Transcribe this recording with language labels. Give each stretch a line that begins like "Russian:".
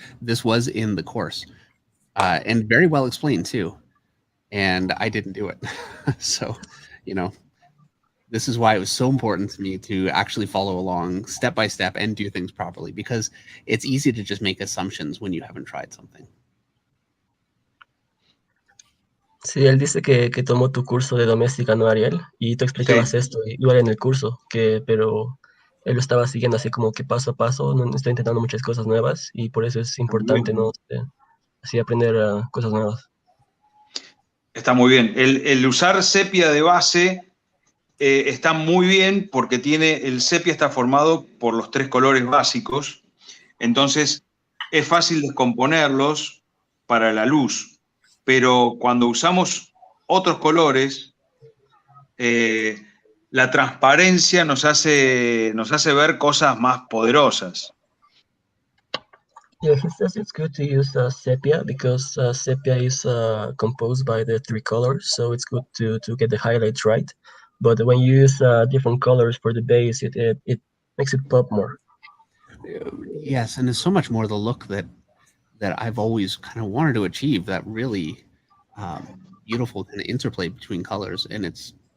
English: This was in the course, and very well explained too, and I didn't do it. So, you know, this is why it was so important to me to actually follow along step by step and do things properly, because it's easy to just make assumptions when you haven't tried something.
Spanish: Sí, él dice que tomó tu curso de doméstica, ¿no, Ariel? Y tú explicabas esto igual en el curso, pero él lo estaba siguiendo así como que paso a paso, no está intentando muchas cosas nuevas y por eso es importante, ¿no? Así aprender cosas nuevas. Está muy bien. El usar sepia de base está muy bien porque el sepia está formado por los 3 colores básicos, entonces es fácil descomponerlos para la luz. Pero cuando usamos otros colores, la transparencia nos hace ver cosas más poderosas.
English: Yeah, he says it's good to use sepia because sepia is composed by the 3 colors, so it's good to get the highlights right. But when you use different colors for the base, it makes it pop more. Yes, and it's so much more the look that I've always kind of wanted to achieve, that really beautiful kind of interplay between colors, and it's